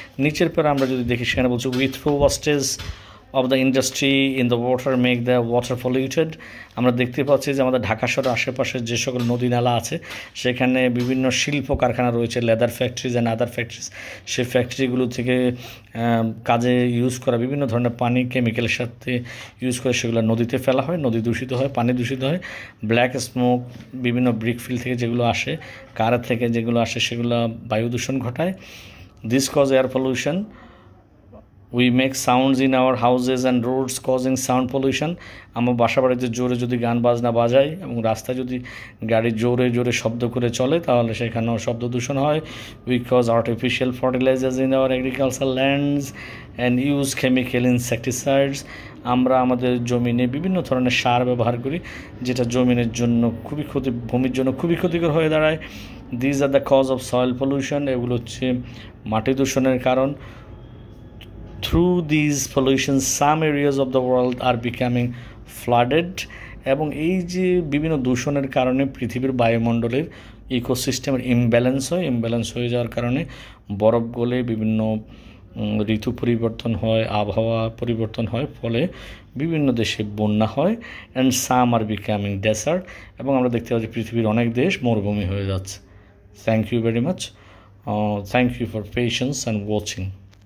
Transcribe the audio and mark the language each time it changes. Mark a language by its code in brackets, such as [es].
[bn] নিচের পর আমরা যদি দেখি, সেখানে বলছে [en] With wastage of the industry in the water make the water polluted. [bn] আমরা দেখতে পাচ্ছি যে আমাদের ঢাকা শহরের আশেপাশে যে সকল নদী নালা আছে, সেখানে বিভিন্ন শিল্প কারখানা রয়েছে, [en] Leather factories and other factories. [bn] সেই ফ্যাক্টরিগুলো থেকে কাজে ইউজ করা বিভিন্ন ধরনের পানি কেমিক্যালের সাথে ইউজ করে সেগুলো নদীতে ফেলা হয়, নদী দূষিত হয়, পানি দূষিত হয়। ব্ল্যাক স্মোক বিভিন্ন ব্রিক ফিল্ড থেকে যেগুলো আসে, কার থেকে যেগুলো আসে, সেগুলো বায়ু দূষণ ঘটায়। [en] This cause air pollution. We make sounds in our houses and roads causing sound pollution. [bn] আমরা বাসা বাড়িতে জোরে যদি গান বাজনা বাজাই এবং রাস্তায় যদি গাড়ি জোরে জোরে শব্দ করে চলে, তাহলে সেখানেও শব্দ দূষণ হয়। [en] We cause artificial fertilizers in our agricultural lands and use chemical insecticides. [bn] আমরা আমাদের জমিনে বিভিন্ন ধরনের সার ব্যবহার করি, যেটা জমিনের জন্য ভূমির জন্য খুবই ক্ষতিকর হয়ে দাঁড়ায়। [en] These are the cause of soil pollution. [bn] এগুলো হচ্ছে মাটি দূষণের কারণ। [en] Through these pollutions, some areas of the world are becoming flooded. [bn] এবং এই যে বিভিন্ন দূষণের কারণে পৃথিবীর বায়ুমণ্ডলের ইকোসিস্টেমের ইমব্যালেন্স হয়ে যাওয়ার কারণে বরফ গলে বিভিন্ন ঋতু পরিবর্তন হয়, আবহাওয়া পরিবর্তন হয়, ফলে বিভিন্ন দেশে বন্যা হয়। [en] And some are becoming desert. [bn] এবং আমরা দেখতে পাচ্ছি পৃথিবীর অনেক দেশ মরুভূমি হয়ে যাচ্ছে। [en] Thank you very much. Thank you for patience and watching.